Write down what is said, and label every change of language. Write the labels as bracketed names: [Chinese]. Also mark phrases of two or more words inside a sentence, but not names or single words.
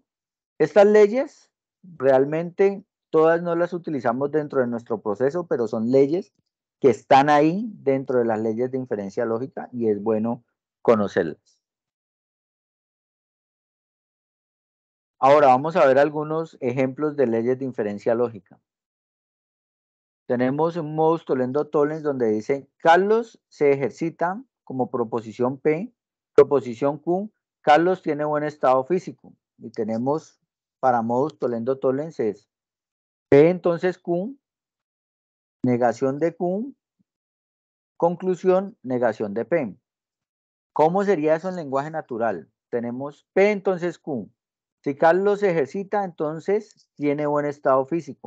[Spanish] Estas leyes realmente todas no las utilizamos dentro de nuestro proceso, pero son leyes que están ahí dentro de las leyes de inferencia lógica y es bueno conocerlas. Ahora vamos a ver algunos ejemplos de leyes de inferencia lógica. Tenemos un [Latin] modus tollendo tollens [Spanish] donde dice Carlos se ejercita como proposición P, proposición Q, Carlos tiene buen estado físico. Y tenemos para [Latin] modus tollendo tollens [Spanish] es P entonces Q, negación de Q, conclusión, negación de P. ¿Cómo sería eso en lenguaje natural? Tenemos P entonces Q. Si Carlos se ejercita, entonces tiene buen estado físico.